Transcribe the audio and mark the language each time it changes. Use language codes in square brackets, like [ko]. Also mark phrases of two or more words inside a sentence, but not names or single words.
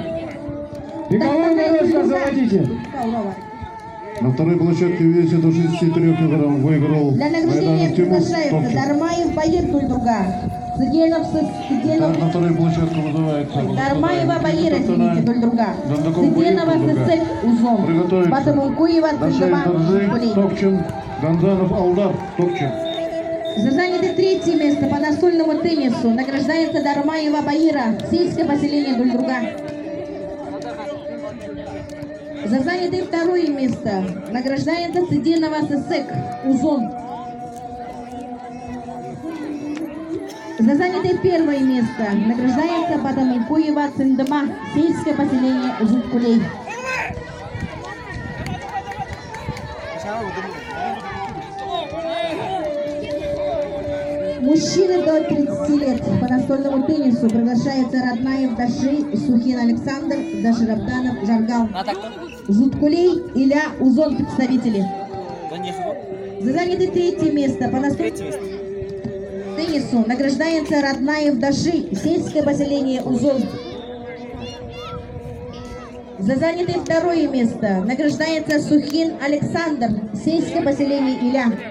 [ru] Беговую дорожку заводите. На второй площадке в весе до 63 килограмм выиграл Для награждения приглашается Дармаев Баир Дульдруга. На второй площадке вызывается Дармаева Баира, извините, Дульдруга. Сыденова Сысык Узон. Батамункуева Цендама Зубкулей. Топчин, Гонзанов Алдар, Топчин. За занятое третье место по настольному теннису награждается Дармаева Баира, сельское поселение Дульдруга. За занятое второе место награждается Сыденова Сысык Узон. За занятое первое место награждается Батамункуева Цендама, сельское поселение Зубкулей. Мужчины до 30 лет по настольному теннису приглашаются Раднаев Даши, Сухин Александр, Даширабданов Жаргал. Зубкулей, Иля, Узон представители. За занятое третье место по настольному теннису награждается Раднаев Даши, сельское поселение Узон. За занятое второе место награждается Сухин Александр, сельское поселение Иля.